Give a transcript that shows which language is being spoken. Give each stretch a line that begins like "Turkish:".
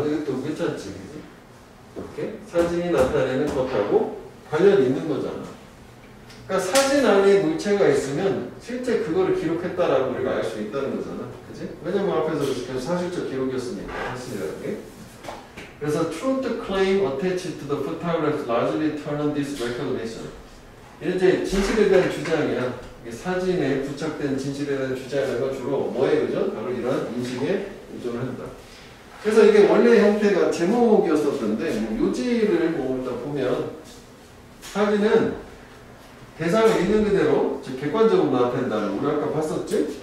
Korean: 이것도 괜찮지, 그지? 이렇게 사진이 나타내는 것하고 관련이 있는 거잖아. 그러니까 사진 안에 물체가 있으면 실제 그거를 기록했다라고 우리가 알 수 있다는 거잖아, 그지? 왜냐면 앞에서 계속 사실적 기록이었으니까 사실이라는 게. 그래서
English: truth claim attached to the photograph largely turn on this recognition.
Korean: 이제 진실에 대한 주장이야. 사진에 부착된 진실에 대한 주장이라는 건 주로 뭐에 의존? 바로 이런 인식에 의존한다. 그래서 이게 원래 형태가 제목이었었는데 뭐 요지를 뭐 일단 보면 사진은 대상을 있는 그대로 즉 객관적으로 나타낸다는 우리 아까 봤었지?